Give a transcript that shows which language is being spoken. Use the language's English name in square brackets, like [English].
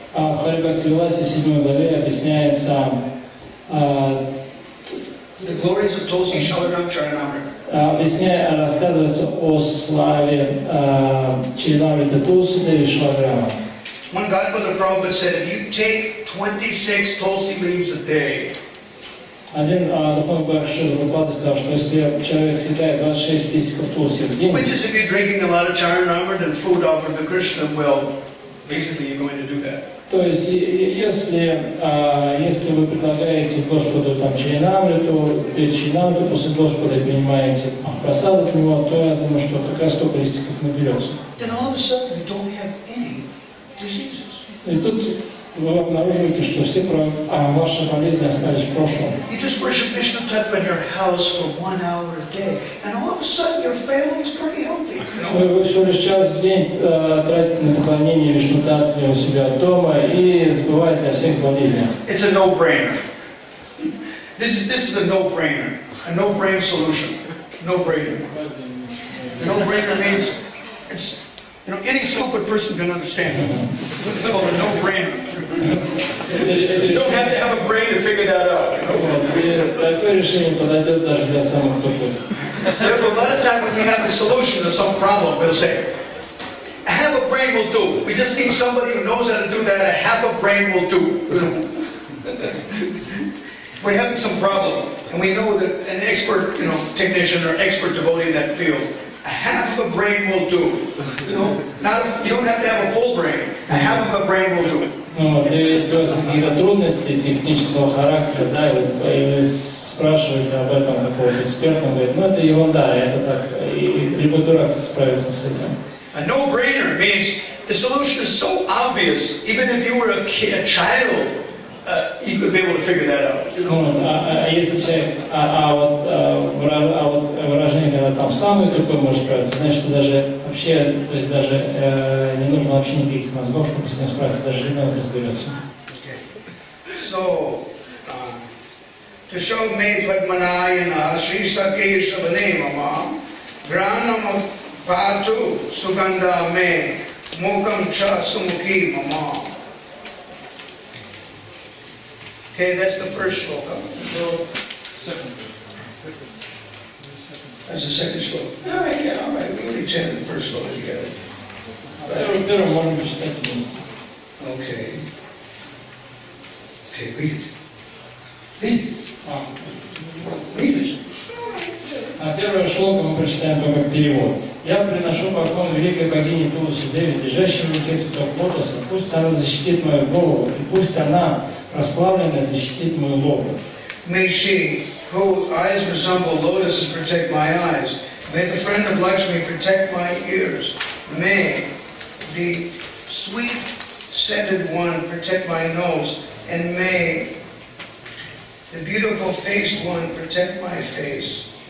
[Russian] А в Хари Бхакти Виласе 7 главе объясняется [English] The glories of Tulsi Shalagram Charanamrita. [Russian] рассказывается о славе Чаринамриты Тулси Деви Шалаграма. [English] One Godmother Prabhupada said, if you take 26 Tulsi leaves a day, [Russian] Один духовный Бхакти Прабхупада сказал, что если человек съедает 26 листиков Тулси в день, [English] which is if you're drinking a lot of Charanamrita and food offered to Krishna, well, basically you're going to do that. [Russian] то есть, если вы предлагаете Господу там Чаринамриту, перед Чаринамриту после Господа и принимаете просаду от Него, то я думаю, что как раз столько листиков наберется. [English] Then all of a sudden you don't have any diseases. [Russian] И тут вы обнаруживаете, что все ваши болезни остались в прошлом. [English] You just worship Vishnu Tattva in your house for 1 hour a day, and all of a sudden your family is pretty healthy. [Russian] Вы всего лишь час в день тратите на поклонение Вишну Таттве у себя дома и забываете о всех болезнях. [English] It's a no-brainer. This is a no-brainer. A no-brain solution. No-brainer. No-brainer means it's, any stupid person can understand it. It's called a no-brainer. You don't have to have a brain to figure that out. [Russian] Такое решение подойдет даже для самых тупых. [English] Therefore, a lot of time when we have a solution to some problem, we'll say, a half a brain will do. We just need somebody who knows how to do that. A half a brain will do. We're having some problem, and we know that an expert, technician or expert devotee in that field, a half of a brain will do. You don't have to have a full brain. A half of a brain will do. [Russian] Если у вас какие-то трудности технического характера, да, и вы спрашиваете об этом какого-то эксперта, он говорит, это ерунда, это так, и любой дурак справится с этим. [English] A no-brainer means the solution is so obvious, even if you were a child, you could be able to figure that out. [Russian] Если человек, вот выражение, когда там самый тупой может справиться, значит, что даже вообще, то есть даже не нужно вообще никаких мозгов, чтобы с ним справиться, даже ребенок разберется. [Sanskrit] So, to show me Padmanayana, Sri Sakhi Shavane Mama, Granam Patu Suganda Me, Mukam Cha Sumukhi Mama. [English] Okay, that's the first shloka. Second. That's the second shloka. All right. We already chanted the first shloka together. [Russian] Первый можем прочитать вместе. [English] Okay, read it. Read it. [Russian] Первое шлока мы прочитаем только как перевод. Я приношу поклон великой богине Тулси Деви, лежащей в руке цветок лотоса. Пусть она защитит мою голову, и пусть она, прославленная, защитит мою лобу. [English] May she, whose eyes resemble lotuses, protect my eyes. May the friend of Lakshmi protect my ears. May the sweet-scented one protect my nose. And may the beautiful-faced one protect my face.